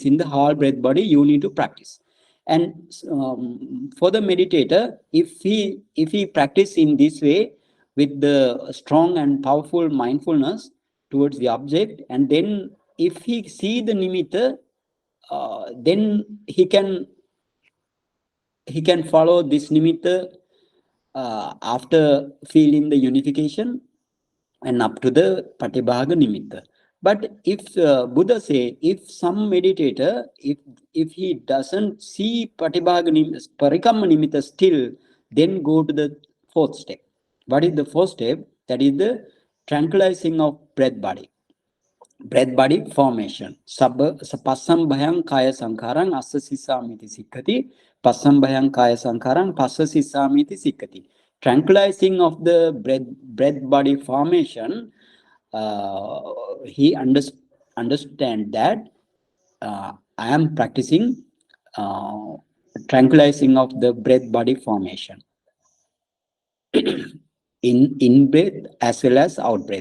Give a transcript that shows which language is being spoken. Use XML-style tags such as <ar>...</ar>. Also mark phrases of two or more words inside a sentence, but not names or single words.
<en>In the whole breath body you need to practice. And for the meditator, if he practice in this way with the strong and powerful mindfulness towards the object, and then if he see the nimitta, then he can follow this nimitta after feeling the unification and up to the</en> <pi>patibhaga nimitta.</pi> <en>But if Buddha say, if some meditator, if he doesn't see</en> <pi>patibhaga nimitta, parikamma nimitta</pi> <en>still, then go to the fourth step. What is the fourth step? That is the tranquilizing of breath body. Breath body formation.</en> <pi>Passam bhayang kaya sankarang asasisamiti sikkati. Passam bhayang kaya sankarang passasisamiti sikkati.</pi> <en>Tranquilizing of the breath body formation, he understand that I am practicing tranquilizing of the breath body formation in breath as well as out breath.</en>